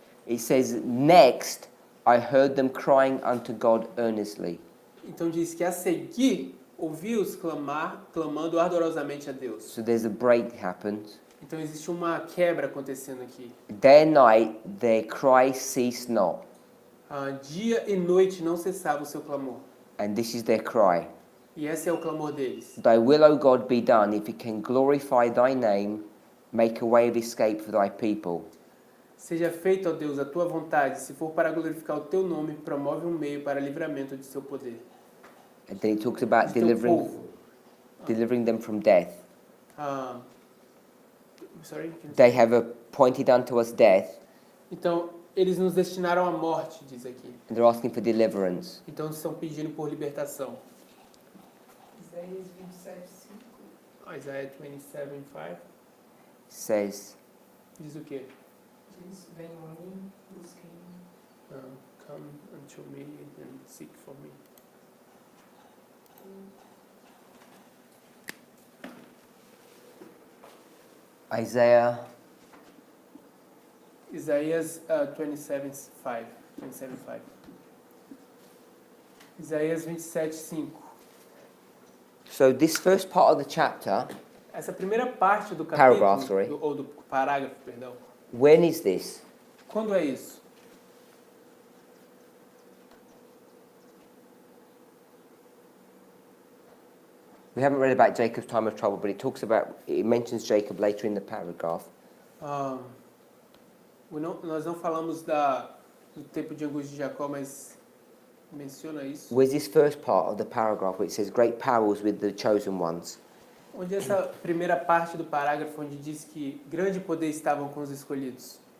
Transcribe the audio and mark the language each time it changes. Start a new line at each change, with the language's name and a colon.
English: It says, next I heard them crying unto God earnestly.
Portuguese: Então diz que a seguir ouvi-os clamando ardorosamente a Deus.
English: So there's a break happened.
Portuguese: Então existe uma quebra acontecendo aqui.
English: Day and night their cry ceased not.
Portuguese: Dia e noite não cessava o seu clamor.
English: And this is their cry.
Portuguese: E esse é o clamor deles.
English: Thy will, O God, be done, if it can glorify thy name, make a way of escape for thy people.
Portuguese: Seja feita, ó Deus, a tua vontade. Se for para glorificar o teu nome, promove um meio para livramento de seu poder.
English: And then it talks about
Portuguese: De teu povo.
English: delivering them from death. Sorry? They have appointed unto us death,
Portuguese: Então, eles nos destinaram à morte, diz aqui.
English: and they're asking for deliverance.
Portuguese: Então, estão pedindo por libertação. Isaías 27:5
English: Isaiah 27:5 Says,
Portuguese: diz o quê? diz: venham a mim, busquem.
English: Come unto me and seek for me. Isaiah
Portuguese: Isaías 27:5. Isaías 27:5.
English: So this first part of the chapter,
Portuguese: Essa primeira parte do
English: Paragraph,
Portuguese: capítulo,
English: sorry.
Portuguese: ou do parágrafo, perdão.
English: when is this?
Portuguese: Quando é isso?
English: We haven't read about Jacob's time of trouble, but it mentions Jacob later in the paragraph.
Portuguese: Nós não falamos do tempo de angústia de Jacó, mas menciona isso.
English: Where's this first part of the paragraph where it says great power was with the chosen ones?
Portuguese: Onde é essa primeira parte do parágrafo onde diz que grande poder estavam com os escolhidos?